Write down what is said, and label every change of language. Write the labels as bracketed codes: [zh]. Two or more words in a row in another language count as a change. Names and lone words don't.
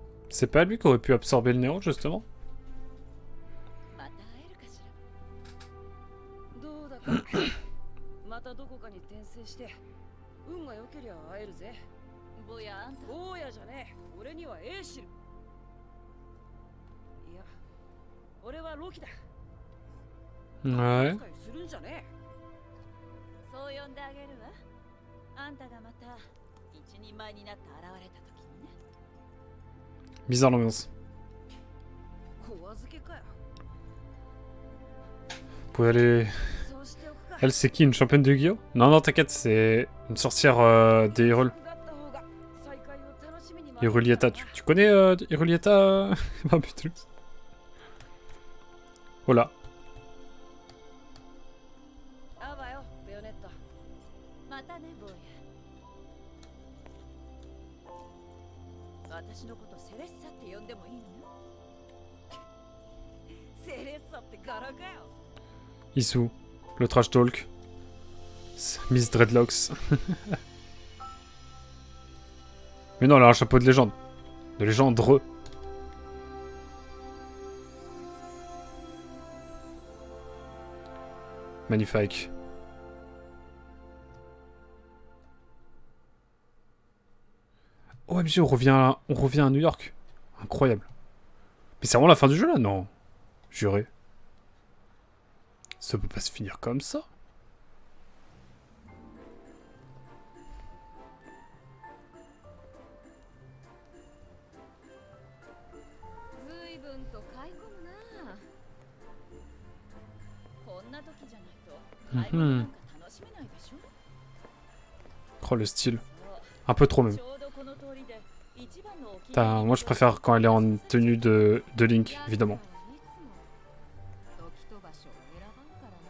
[fr] C'est pas lui qui aurait pu absorber le néant, justement? [ja] また会えるかしら。どうだかまたどこかに転生して運が良けりゃ会えるぜ。ぼやあんた坊やじゃねえ、俺にはエーシル。いや、俺はロキだ。 [fr] Ouais. [ja] 扱いするんじゃねそう呼んであげるわ。あんたがまた一人前になって現れた時にね。 [fr] Bizarre l'ambiance. [ja] え。お預けかよ。 [fr] Vous pouvez aller... [ja] そうしておくか。 [fr] Elle, c'est qui? Une championne de Yu-Gi-Oh? Non, non, t'inquiète, c'est une sorcière des Hyrule. [ja] だった方が再会を楽しみに待ってた [fr] Hyrulieta. Tu connais Hyrulieta? Ah putain. Oh là. [ja] 会うわよ、ベヨネット。またね、坊や。私のことセレッサって呼んでもいいのよ。セレッサって柄かよ。 [fr] Isu. Le [en] trash talk. [fr] Miss Dreadlocks. Mais non, elle a un chapeau de légende. De légendreux. Magnifique. OMG, on revient à New York. Incroyable. Mais c'est vraiment la fin du jeu là? Non. Juré. Ça peut pas se finir comme ça. [ja] 随分と買い込むな。こんな時じゃないと買い物なんか楽しめないでしょ。 [fr] Oh, le style. Un peu trop même. [ja] ちょうどこの通りで一番のお気に入り [fr] Putain, moi je préfère quand elle est en tenue de Link, évidemment. [ja] 時と場所を選ばんからな。